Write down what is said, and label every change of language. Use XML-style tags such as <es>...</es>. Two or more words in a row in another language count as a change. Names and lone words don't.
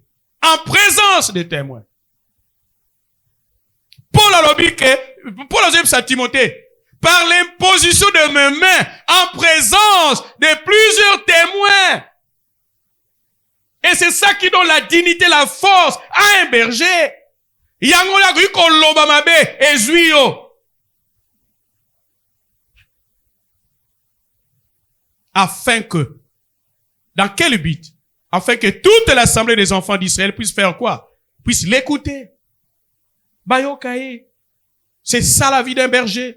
<fr>En présence des témoins. Paul a dit que, Paul a dit à Timothée, par l'imposition de mes mains, en présence de plusieurs témoins. Et c'est ça qui donne la dignité, la force à un berger. Yangola griko lobamabe ezuio. Afin que, dans quel but? Afin que toute l'assemblée des enfants d'Israël puisse faire quoi? Puisse l'écouter. Bayokae. C'est ça la vie d'un berger.</fr>